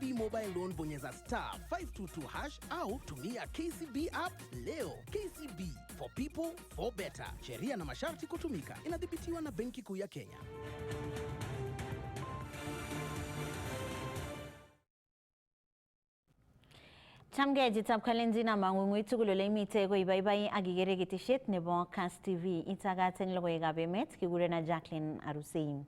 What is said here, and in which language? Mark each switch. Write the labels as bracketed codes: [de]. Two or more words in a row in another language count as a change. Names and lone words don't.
[en] mobile loan [sw] bonyeza *522# au tumia KCB app leo. KCB, [en] for people, for better. [sw] Sheria na masharti kutumika. Inadhibitiwa na Benki Kuu ya Kenya. [kln] Chamgejitab Kalendina mang'ung'ui tugul ole imite ko ibaibai ak igere ketesiet nebo Kass TV. Itagaten logoiwekab emet kigurena Jacqueline Arusein.